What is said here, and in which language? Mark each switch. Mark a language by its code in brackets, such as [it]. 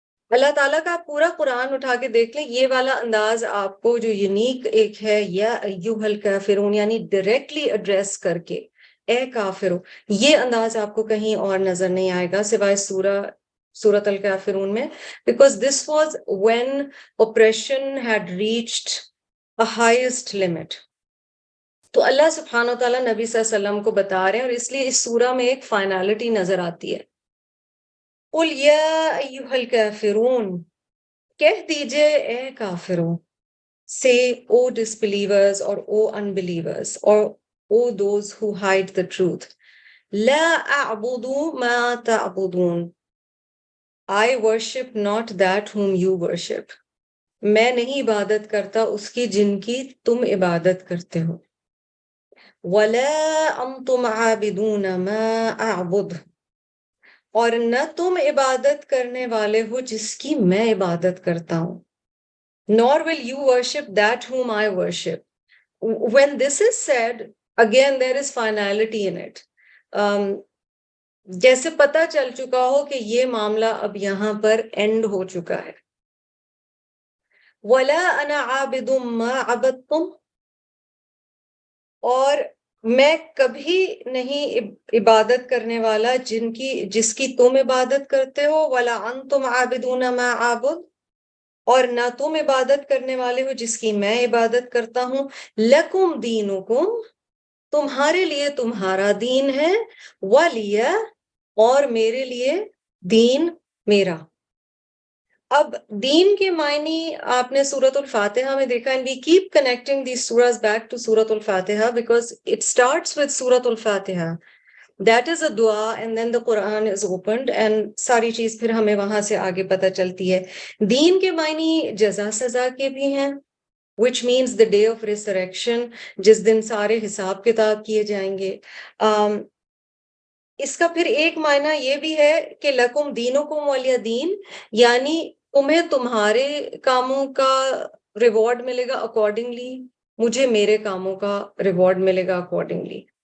[ur] اللہ تعالیٰ کا پورا قرآن اٹھا کے دیکھ لیں, یہ والا انداز آپ کو جو یونیک ایک ہے, [ar] یا ایھا الکافرون [ur] یعنی ڈائریکٹلی ایڈریس کر کے اے کافرو, یہ انداز آپ کو کہیں اور نظر نہیں آئے گا سوائے سورۃ الکافرون میں. [en] Because this was when oppression had reached a highest limit. [ur] تو اللہ سبحانہ وتعالیٰ نبی صلی اللہ علیہ وسلم کو بتا رہے ہیں, اور اس لیے اس سورہ میں ایک فائنالٹی نظر آتی ہے. [ar] قل یا ایھا الکافرون, [ur] کہہ دیجئے اے کافروں. [en] Say, O disbelievers or O unbelievers or O those who hide the truth. [ar] لا أعبد ما تعبدون. [en] I worship not that whom you worship. [ur] میں نہیں عبادت کرتا اس کی جن کی تم عبادت کرتے ہو. [ar] وَلَا أَنْتُمْ عَابِدُونَ مَا أَعْبُدُ. [ur] اور نہ تم عبادت کرنے والے ہو جس کی میں عبادت کرتا ہوں. [en] Nor will you worship that whom I worship. When this is said, again there is finality in it. [ur] جیسے پتہ چل چکا ہو کہ یہ معاملہ اب یہاں پر اینڈ ہو چکا ہے. [ar] وَلَا أَنَا عَابِدٌ مَا عَبَدْتُمْ. [ur] اور میں کبھی نہیں عبادت کرنے والا جس کی تم عبادت کرتے ہو. [ar] وَلَا أَنْتُمْ عَابِدُونَ مَا عَابُدُ. [ur] اور نہ تم عبادت کرنے والے ہو جس کی میں عبادت کرتا ہوں. [ar] لَكُمْ دِينُكُمْ. [ur] تمہارے لیے تمہارا دین ہے. [ar] وَلِيَ. [ur] اور میرے لیے دین میرا. اب دین کے معنی آپ نے سورۃ الفاتحہ میں دیکھا, [en] and we keep connecting these surahs back to Surah Al-Fatiha [ur] because it starts with سورۃ الفاتحہ. [en] That is a dua and then the Quran is opened and [ur] ساری چیز پھر ہمیں وہاں سے آگے پتہ چلتی ہے. دین کے معنی جزا سزا کے بھی ہیں, [en] which means the day of resurrection, [ur] جس دن سارے حساب کتاب کیے جائیں گے. اس کا پھر ایک معنی یہ بھی ہے کہ [ar] لکم دینکم ولی دین, [ur] یعنی تمہیں تمہارے کاموں کا ریوارڈ ملے گا اکارڈنگلی, مجھے میرے کاموں کا ریوارڈ ملے گا اکارڈنگلی.